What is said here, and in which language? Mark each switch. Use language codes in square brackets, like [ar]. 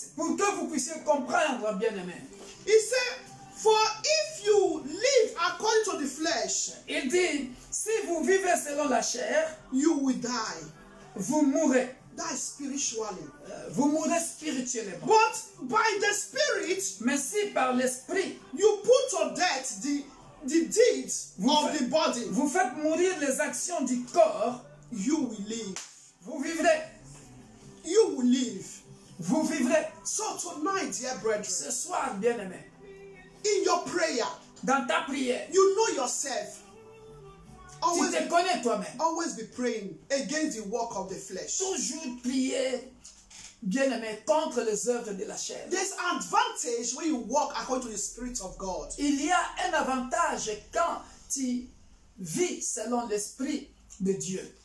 [fr] Pour que vous puissiez comprendre, bien-aimés. [en] he said, for if you live according to the flesh, [fr] Il dit, si vous vivez selon la chair, [en] you will die. [fr] vous mourrez. [en] Die spiritually. [fr] Vous mourrez spirituellement. [en] But by the Spirit, [fr] Mais si par l'esprit, [en] you put to death the deeds of the body, [fr] vous faites mourir les actions du corps, [en] you will live. [fr] vous vivrez. [en] You will live. [fr] Vous délivrer. [en] So tonight, dear brethren, [fr] Ce soir, bien-aimé, [en] in your prayer, [fr] dans ta prière, [en] you know yourself. [fr] tu te connais toi-même. [en] Always be praying against the work of the flesh. [fr] Toujours prier, bien-aimé, contre les œuvres de la chair. [en] There's advantage when you walk according to the Spirit of God. [fr] Il y a un avantage quand tu vis selon l'Esprit de Dieu.